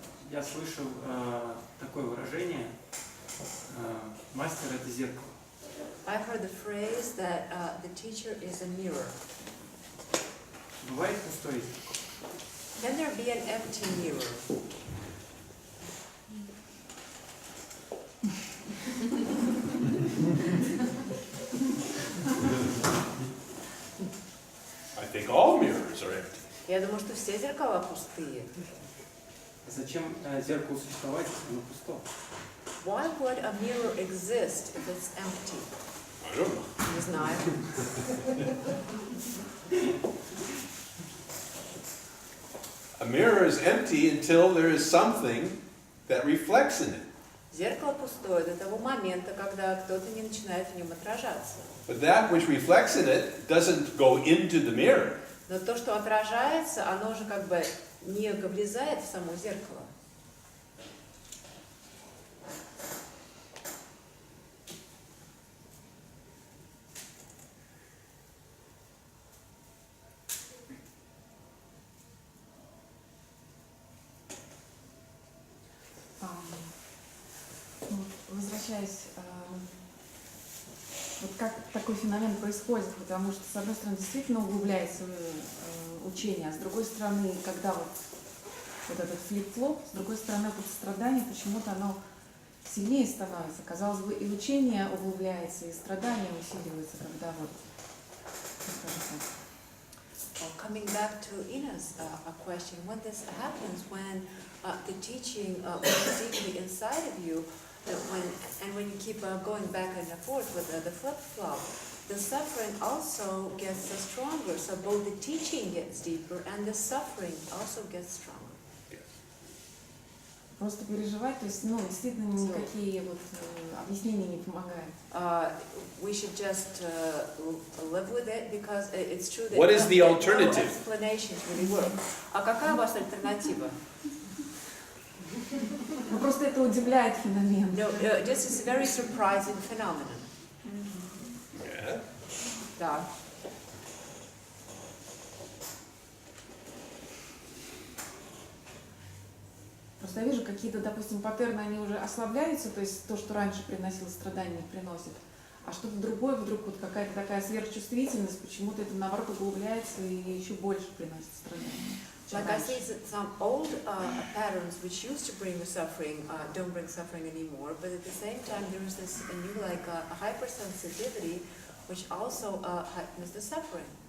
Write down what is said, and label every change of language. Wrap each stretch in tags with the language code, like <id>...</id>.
<ru>Я слышал такое выражение: мастер — это зеркало.</ru> <en>I've heard the phrase that the teacher is a mirror.</en> <ru>Бывает пустое зеркало.</ru> <en>Can there be an empty mirror? I think all mirrors are empty.</en> <ru>Я думаю, что все зеркала пустые. Зачем зеркалу существовать, если оно пусто?</ru> <en>Why would a mirror exist if it's empty? I don't know.</en> <ru>Не знаю.</ru> <en>A mirror is empty until there is something that reflects in it.</en> <ru>Зеркало пустое до того момента, когда кто-то не начинает в нем отражаться.</ru> <en>But that which reflects in it doesn't go into the mirror.</en> <ru>Но то, что отражается, оно уже как бы не влезает в само зеркало. Возвращаясь, вот как такой феномен происходит, потому что, с одной стороны, действительно углубляется учение, а с другой стороны, когда вот этот флип-флоп, с другой стороны, это страдание, почему-то оно сильнее становится. Казалось бы, и учение углубляется, и страдание усиливается, когда вот, скажем так.</ru> <en>Coming back to Ina's question, when this happens, when the teaching goes deeply inside of you, when you keep going back and forth with the flip-flop, the suffering also gets stronger. So both the teaching gets deeper and the suffering also gets stronger.</en> <ru>Просто переживать, то есть, ну, действительно никакие вот объяснения не помогают.</ru> <en>We should just live with it because it's true that What is the alternative? no explanations really work.</en> <ru>А какая у вас альтернатива? Ну, просто это удивляет феномен.</ru> <en>No, this is a very surprising phenomenon. Yeah.</en> <ru>Да. Просто я вижу, какие-то, допустим, паттерны, они уже ослабляются, то есть то, что раньше приносило страдания, не приносит. А что-то другое, вдруг вот какая-то такая сверхчувствительность, почему-то это наоборот углубляется и еще больше приносит страдания.</ru> <en>Like I say, that some old patterns which used to bring suffering don't bring suffering anymore, but at the same time there is this new like a hypersensitivity which also heightens the suffering.</en>